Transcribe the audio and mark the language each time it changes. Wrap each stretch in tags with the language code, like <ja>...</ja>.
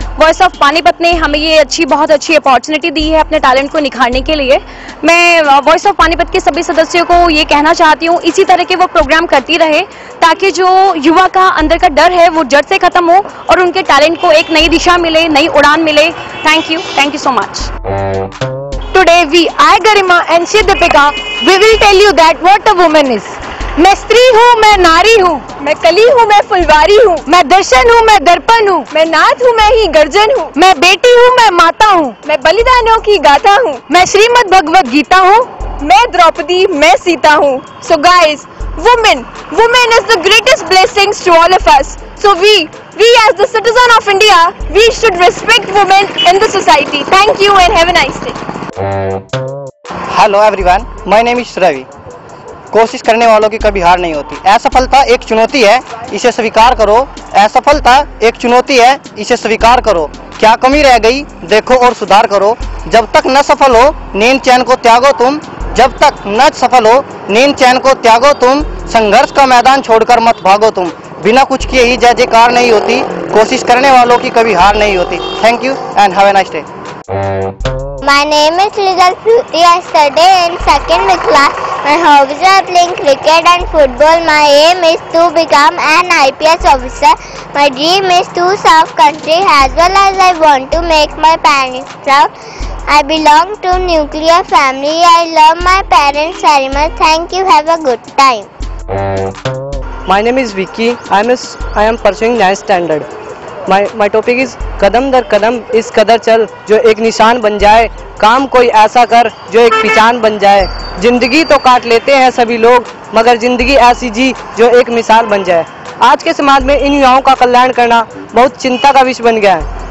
<hi>Voice of Panipat ने हमें ये बहुत अच्छी अपॉर्चुनिटी दी है अपने टैलेंट को निखारने के लिए। मैं वॉइस ऑफ पानीपत के सभी सदस्यों को ये कहना चाहती हूँ, इसी तरह के वो प्रोग्राम करती रहे ताकि जो युवा का अंदर का डर है वो जड़ से खत्म हो और उनके टैलेंट को एक नई दिशा मिले, नई उड़ान मिले।</hi> <en>Thank you so much. Today we, I Garima and she Deepika, we will tell you that what a woman is.</en> <hi>मैं स्त्री हूँ, मैं नारी हूँ, मैं कली हूँ, मैं फुलवारी हूँ, मैं दर्शन हूँ, मैं दर्पण हूँ, मैं नाथ हूँ, मैं ही गर्जन हूँ, मैं बेटी हूँ, मैं माता हूँ, मैं बलिदानों की गाथा हूँ, मैं श्रीमद् भगवत गीता हूँ, मैं द्रौपदी, मैं सीता हूँ।</hi> <en>So guys, women is the greatest blessings to all of us. So we as the citizen of India, we should respect women in the society. Thank you and have a nice day. Hello everyone, my name is Ravi.</en> <hi>कोशिश करने वालों की कभी हार नहीं होती। असफलता एक चुनौती है, इसे स्वीकार करो। असफलता एक चुनौती है, इसे स्वीकार करो। क्या कमी रह गई देखो और सुधार करो। जब तक न सफल हो नींद चैन को त्यागो तुम, जब तक न सफल हो नींद चैन को त्यागो तुम। संघर्ष का मैदान छोड़कर मत भागो तुम। बिना कुछ किए ही जय जयकार नहीं होती, कोशिश करने वालों की कभी हार नहीं होती।</hi> <en>Thank you and have a nice day. My name is Rizal Fruti. I study in second class. My hobbies are playing cricket and football. My aim is to become an IPS officer. My dream is to serve country as well as I want to make my parents proud. I belong to nuclear family. I love my parents very much. Thank you. Have a good time. My name is Vicky. I am pursuing 9th standard. My topic is</en> <hi>कदम दर कदम इस कदर चल जो एक निशान बन जाए, काम कोई ऐसा कर जो एक पहचान बन जाए। जिंदगी तो काट लेते हैं सभी लोग, मगर जिंदगी ऐसी जी जो एक मिसाल बन जाए। आज के समाज में इन युवाओं का कल्याण करना बहुत चिंता का विषय बन गया है।</hi>